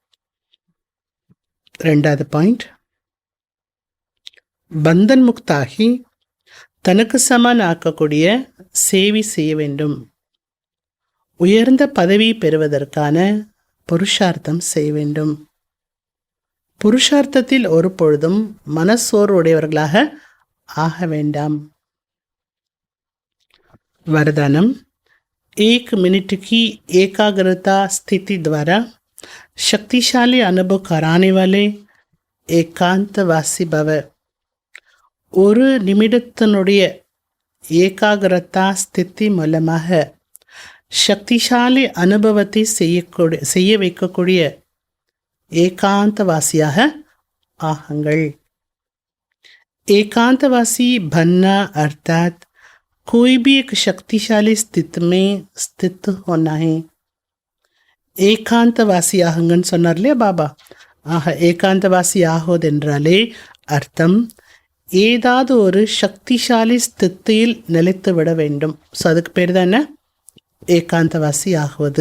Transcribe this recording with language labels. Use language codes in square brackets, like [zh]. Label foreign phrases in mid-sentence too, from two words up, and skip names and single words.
[ta] 2வது பாயிண்ட், பந்தன் முக்தாகி தனக்கு சமன் ஆக்கக்கூடிய சேவை செய்ய வேண்டும். உயர்ந்த பதவி பெறுவதற்கான புருஷார்த்தம் செய்ய வேண்டும். புருஷார்த்தத்தில் ஒரு பொழுதும் மனசோர்வுடையவர்களாக ஆக வேண்டாம். [hi] वरदानम, 1 मिनट की एकाग्रता स्थिति द्वारा शक्तिशाली अनुभव कराने वाले एकांतवासी भव. [ta] ஒரு நிமிடத்தினுடைய ஏகாகிரதா ஸ்திதி மூலமாக சக்திசாலி அனுபவத்தை செய்ய வைக்கக்கூடிய ஏகாந்தவாசியாக ஆகுங்கள். [hi] एकांतवासी बनना अर्थात कोई भी एक शक्तिशाली स्थिति में स्थित होना है. [ta] ஏகாந்தவாசி ஆகுங்கன்னு சொன்னார் இல்லையா பாபா? ஆக ஏகாந்தவாசி ஆகுவதென்றாலே அர்த்தம் ஏதாவது ஒரு சக்திசாலி ஸ்தித்தியில் நிலைத்து விட வேண்டும். ஸோ அதுக்கு பேர் தான் என்ன? ஏகாந்தவாசி ஆகுவது.